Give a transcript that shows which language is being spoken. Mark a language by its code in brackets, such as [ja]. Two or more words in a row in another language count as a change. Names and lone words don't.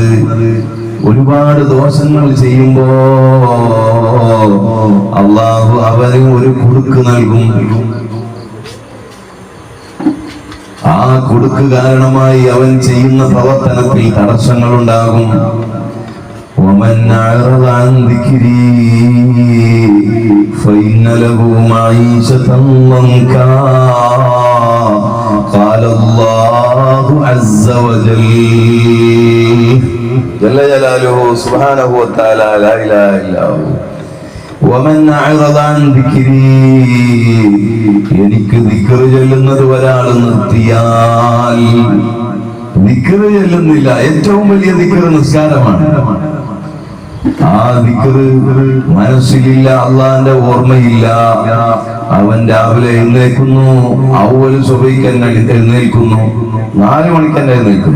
[ml] ഒരുപാട് ദോഷങ്ങൾ ചെയ്യുമ്പോ അള്ളാഹു അവന് ഒരു കുടുക്ക് നൽകും. ആ കുടുക്ക് കാരണമായി അവൻ ചെയ്യുന്ന പ്രവർത്തനത്തിൽ തടസ്സങ്ങൾ ഉണ്ടാകും. [ar] ومن أعرض عن ذكري فإن له معيشة ضنكا قال الله عز عز وجل جل جلاله سبحانه وتعالى لا إله إلا هو ومن أعرض عن ذكري [ml] എനിക്ക് ദിക്ർ ചൊല്ലുന്നത് ഒരാൾ നിർത്തിയാൽ ദിക്ർ ചൊല്ലുന്നില്ല. ഏറ്റവും വലിയ ദിക്ർ നിസ്കാരമാണ്. ആ ദിക്ർ മനസ്സിലില്ല, അള്ളാന്റെ ഓർമ്മയില്ല. അവൻ രാവിലെ എഴുന്നേൽക്കുന്നു, അവല് സുബഹിക്ക് എഴുന്നേൽക്കുന്നു, 4 മണിക്ക് എഴുന്നേൽക്കുന്നു.